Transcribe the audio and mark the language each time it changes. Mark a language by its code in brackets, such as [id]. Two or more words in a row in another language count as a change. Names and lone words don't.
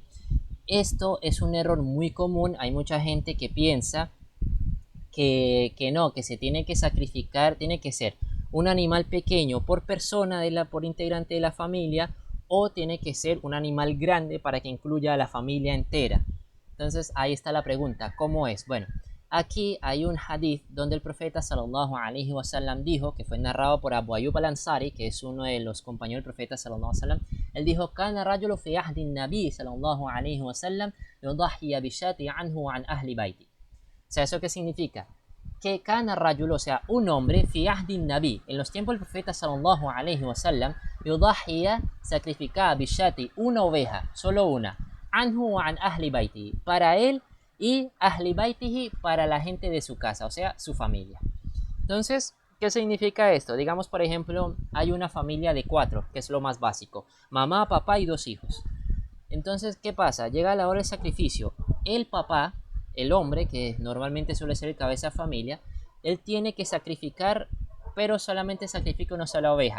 [es] Esto es un error muy común. Hay mucha gente que piensa que no, que se tiene que sacrificar, tiene que ser un animal pequeño por persona, por integrante de la familia, o tiene que ser un animal grande para que incluya a la familia entera. Entonces ahí está la pregunta, ¿cómo es? Bueno, aquí hay un hadith donde el profeta [ar] صلى الله عليه وسلم [es] dijo, que fue narrado por Abu Ayyub al-Ansari, que es uno de los compañeros del profeta [ar] صلى الله عليه وسلم. [es] Él dijo, [ar] كان رجل في عهد النبي صلى الله عليه وسلم يضحي بالشاة عنه عن أهل بيته. [es] O sea, ¿eso qué significa? Que [ar] كان رجل, [es] o sea, un hombre, [ar] في عهد النبي, [es] en los tiempos del profeta [ar] صلى الله عليه وسلم, [es] yudahiya, sacrificaba bishati, una oveja, solo una, [ar] عنه عن أهل بيته, [es] para él, y [ar] أهل بيته, [es] para la gente de su casa, o sea, su familia. Entonces, ¿qué significa esto? Digamos, por ejemplo, hay una familia de 4, que es lo más básico, mamá, papá y 2 hijos. Entonces, ¿qué pasa? Llega la hora del sacrificio. El papá, el hombre, que normalmente suele ser el cabeza de familia, él tiene que sacrificar, pero solamente sacrifica una sola oveja.